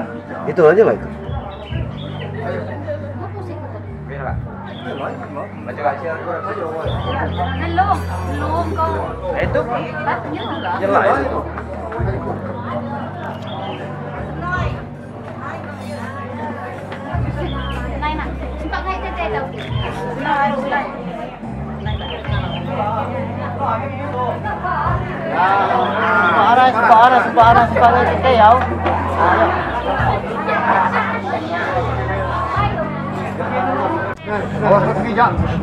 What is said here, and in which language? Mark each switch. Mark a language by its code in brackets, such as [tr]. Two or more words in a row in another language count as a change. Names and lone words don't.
[ms] Itu aja lah itu. Belum kau. Itu Nyala. nyala itu. [vi] Này nè, chúng ta ngay trên đây đâu. [ms] Separas kita ya. Awas kaki jak.